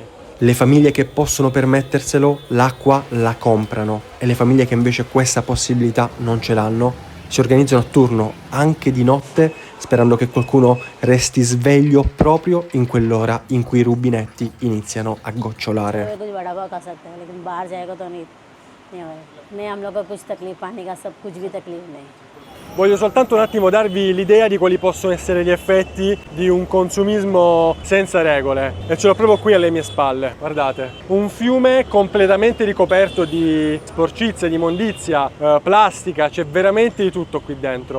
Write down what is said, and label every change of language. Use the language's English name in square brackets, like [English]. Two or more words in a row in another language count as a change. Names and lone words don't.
[Italian] Le famiglie che possono permetterselo l'acqua la comprano e le famiglie che invece questa possibilità non ce l'hanno si organizzano a turno anche di notte sperando che qualcuno resti sveglio proprio in quell'ora in cui i rubinetti iniziano a gocciolare. [Hindi] कुछ बड़ा हुआ कर सकते हैं, लेकिन बाहर जाएगा तो नहीं होगा। नहीं, हम लोग को कुछ तकलीफ, पानी का सब कुछ भी तकलीफ नहीं। [Italian] Voglio soltanto un attimo darvi l'idea di quali possono essere gli effetti di un consumismo senza regole e ce l'ho proprio qui alle mie spalle, guardate. Un fiume completamente ricoperto di sporcizia, di immondizia, plastica, c'è veramente di tutto qui dentro.